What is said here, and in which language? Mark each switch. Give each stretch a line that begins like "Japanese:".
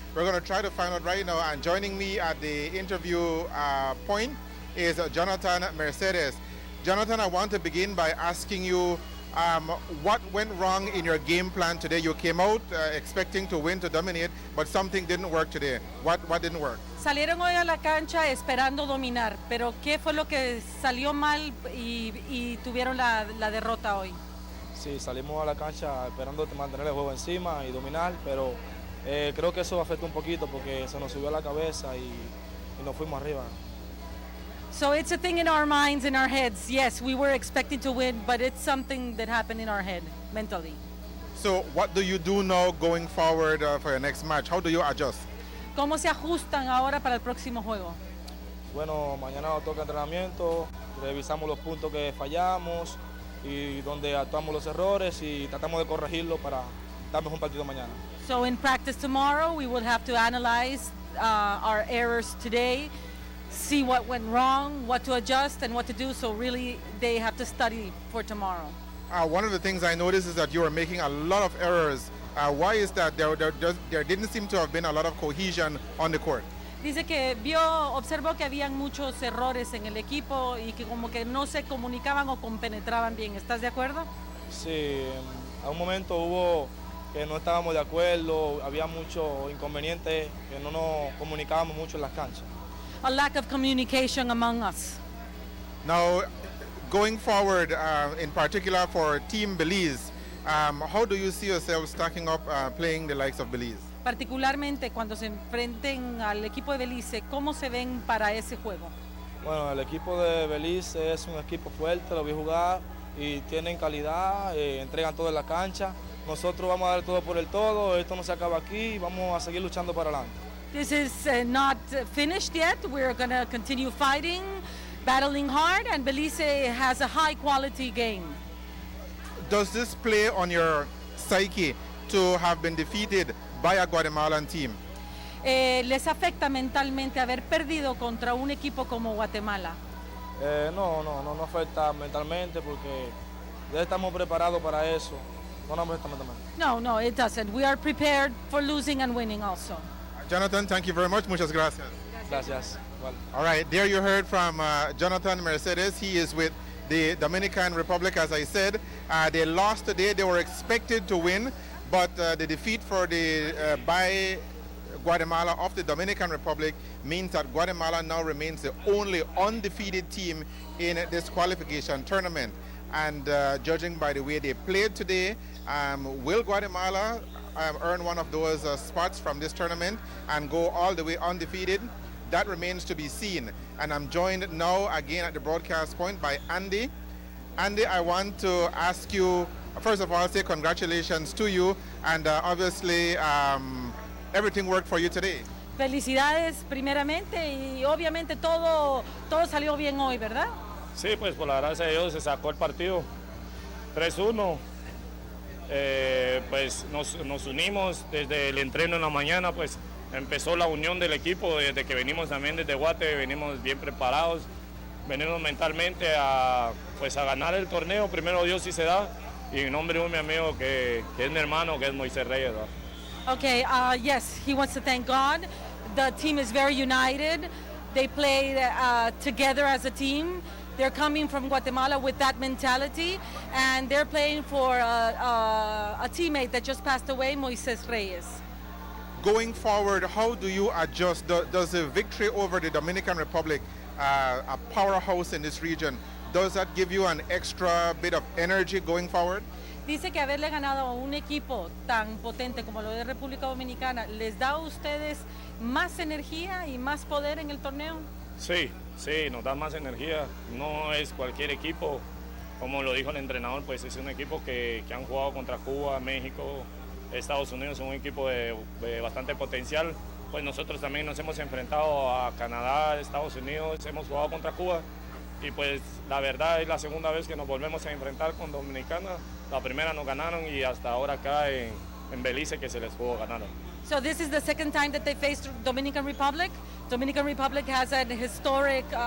English: We're going to try to find out right now. And joining me at the interview point is Jonathan Mercedes. Jonathan, I want to begin by asking you what went wrong in your game plan today. You came out expecting to win, to dominate, but something didn't work today. What didn't work?
Spanish: Salieron hoy a la cancha esperando dominar, pero ¿qué fue lo que salió mal y tuvieron la derrota hoy? Sí, salimos a la cancha esperando mantener el juego encima y dominar, pero creo que eso afectó un poquito porque se nos subió a la cabeza y nos fuimos arriba.
English: So it's a thing in our minds, in our heads. Yes, we were expecting to win, but it's something that happened in our head, mentally. So what do you do now going forward for your next match? How do you adjust?
Spanish: ¿Cómo se ajustan ahora para el próximo juego? Bueno, mañana nos toca entrenamiento, revisamos los puntos que fallamos y donde actuamos los errores y tratamos de corregirlo para darnos un partido mañana.
English: So in practice tomorrow, we will have to analyze our errors today, see what went wrong, what to adjust and what to do. So really, they have to study for tomorrow. One of the things I noticed is that you are making a lot of errors. Why is that? There didn't seem to have been a lot of cohesion on the court.
Spanish: Dice que observó que habían muchos errores en el equipo y que como que no se comunicaban o compenetraban bien. ¿Estás de acuerdo? Sí, a un momento hubo que no estábamos de acuerdo, había muchos inconvenientes, que no nos comunicábamos mucho en las canchas.
English: A lack of communication among us. Now, going forward, in particular for Team Belize, how do you see yourselves stacking up playing the likes of Belize?
Spanish: Particularmente cuando se enfrenten al equipo de Belice, ¿cómo se ven para ese juego? Bueno, el equipo de Belize es un equipo fuerte, lo vi jugar y tienen calidad, entregan todo en la cancha. Nosotros vamos a dar todo por el todo, esto no se acaba aquí, vamos a seguir luchando para adelante.
English: This is not finished yet. We're going to continue fighting, battling hard, and Belize has a high quality game. Does this play on your psyche to have been defeated by a Guatemalan team?
Spanish: ¿Les afecta mentalmente haber perdido contra un equipo como Guatemala? No afecta mentalmente porque ya estamos preparados para eso. No nos afecta mentalmente.
English: No, it doesn't. We are prepared for losing and winning also. Jonathan, thank you very much.
Spanish: Muchas gracias. Gracias. Igual.
English: All right, there you heard from Jonathan Mercedes. He is with the Dominican Republic, as I said. They lost today. They were expected to win, but the defeat for by Guatemala of the Dominican Republic means that Guatemala now remains the only undefeated team in this qualification tournament. And judging by the way they played today, will Guatemala earn one of those spots from this tournament and go all the way undefeated? That remains to be seen. And I'm joined now again at the broadcast point by Andy. Andy, I want to ask you, first of all, say congratulations to you. And obviously, everything worked for you today.
Spanish: Felicidades primeramente y obviamente todo salió bien hoy, ¿verdad? Sí, pues por la gracia de Dios se sacó el partido 3-1. Pues nos unimos desde el entreno en la mañana, pues empezó la unión del equipo desde que venimos también desde Guate, venimos bien preparados, venimos mentalmente a ganar el torneo, primero Dios sí se da, y en nombre de mi amigo que es mi hermano, que es Moisés Reyes, ¿verdad?
English: Okay, yes, he wants to thank God. The team is very united. They played together as a team. They're coming from Guatemala with that mentality, and they're playing for a teammate that just passed away, Moisés Reyes. Going forward, how do you adjust? Does the victory over the Dominican Republic, a powerhouse in this region, does that give you an extra bit of energy going forward?
Spanish: Dice que haberle ganado a un equipo tan potente como lo de República Dominicana, ¿les da a ustedes más energía y más poder en el torneo? Sí, nos da más energía. No es cualquier equipo, como lo dijo el entrenador, pues es un equipo que han jugado contra Cuba, México, Estados Unidos, un equipo de bastante potencial. Pues nosotros también nos hemos enfrentado a Canadá, Estados Unidos, hemos jugado contra Cuba. Y pues la verdad es la segunda vez que nos volvemos a enfrentar con Dominicana. La primera nos ganaron y hasta ahora acá en Belice que se les pudo ganar.
English: So this is the second time that they faced Dominican Republic. Dominican Republic has an historic